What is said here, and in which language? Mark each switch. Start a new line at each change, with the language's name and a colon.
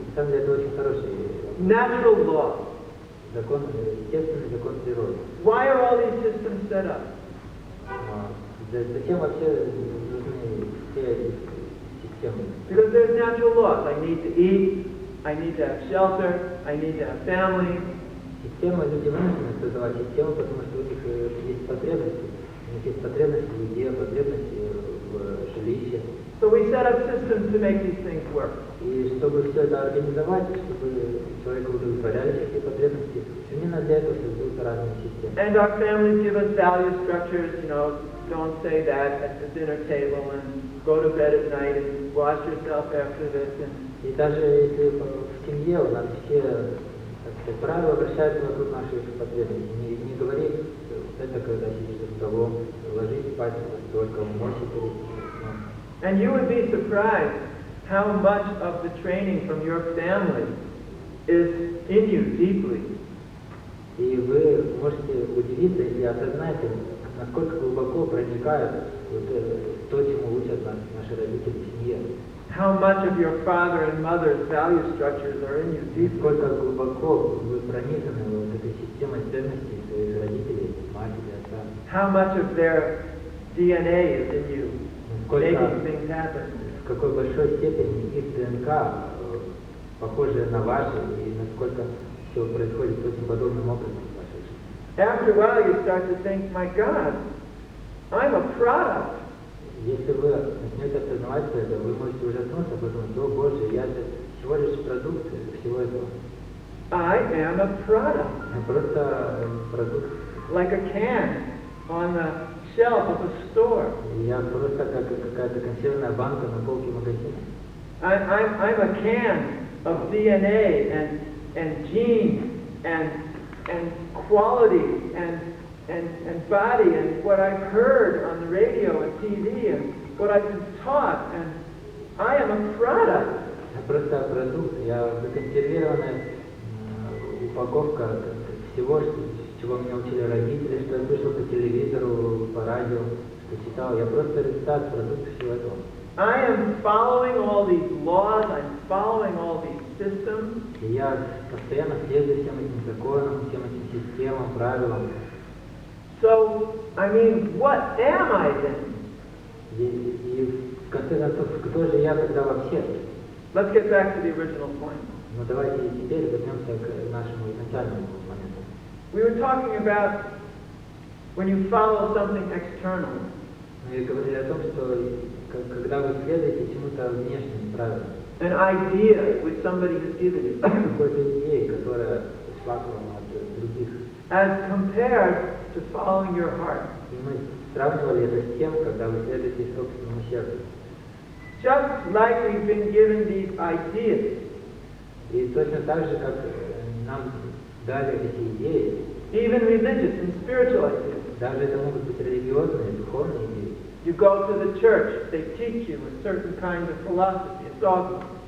Russian: На самом деле это очень хороший
English: Natural law.
Russian: закон, естественный закон природы.
English: Why are all these systems set up?
Russian: Зачем вообще нужны все эти системы?
English: Because there's natural laws. I need to eat, I need to have shelter, I need to have family.
Russian: Система, люди вынуждены создавать систему, потому что у них есть потребности. У них есть потребности в еде, потребности в жилище.
English: So we set up systems to make these things work.
Russian: И чтобы все это организовать, чтобы человек удовлетворяли эти потребности, именно для этого создаются разные системы.
English: And our families give us value structures, you know, don't say that at the dinner table and go to bed at night and wash yourself after this.
Russian: И даже если в семье у нас все правила вращаются вокруг наших потребностей. Не говори, это когда сидишь за столом, ложись спать только умойся перед сном.
English: And you would be surprised how much of the training from your family is in you deeply.
Russian: И вы можете удивиться, если осознаете, насколько глубоко проникает то, чему учат нас наши родители в семье.
English: How much of your father and mother's value structures are in you deeply.
Russian: Насколько глубоко вы пронизаны этой системой ценностей своих родителей, матери, отца.
English: How much of their DNA is in you, making things happen.
Russian: В какой большой степени их ДНК похожи на ваши, и насколько все происходит очень подобным образом в вашей жизни.
English: After a while you start to think, my God, I'm a product.
Russian: Если вы начнете осознавать это, вы можете ужаснуться, подумать, о Боже, я же всего лишь продукт всего этого.
English: I am a product.
Russian: Я просто продукт.
English: Like a can on the shelf of a store.
Russian: Я просто как какая-то консервная банка на полке магазина.
English: I'm a can of DNA and genes and quality and body and what I've heard on the radio and TV and what I've been taught, and I am a product.
Russian: Я просто продукт, я законсервированная упаковка всего, чего меня учили родители, что я слышал по телевизору, по радио, что читал. Я просто результат, продукт всего этого.
English: I am following all these laws, I'm following all these systems.
Russian: И я постоянно следую всем этим законам, всем этим системам, правилам.
English: So, I mean, what am I then?
Russian: И в конце концов, кто же я тогда вообще?
English: Let's get back to the original point.
Russian: Но давайте теперь вернемся к нашему изначальному моменту.
English: We were talking about when you follow something external.
Russian: Мы говорили о том, что когда вы следуете чему-то внешним правилам,
English: An idea which somebody has given you,
Russian: какой-то идеей, которая шла к вам от других.
English: as compared to following your heart.
Russian: И мы сравнивали это с тем, когда вы следуете собственному сердцу.
English: Just like we've been given these ideas,
Russian: И точно так же, как нам дали эти идеи,
English: even religious and spiritual ideas.
Russian: даже это могут быть религиозные, духовные идеи.
English: You go to the church, they teach you a certain kind of philosophy, a dogma.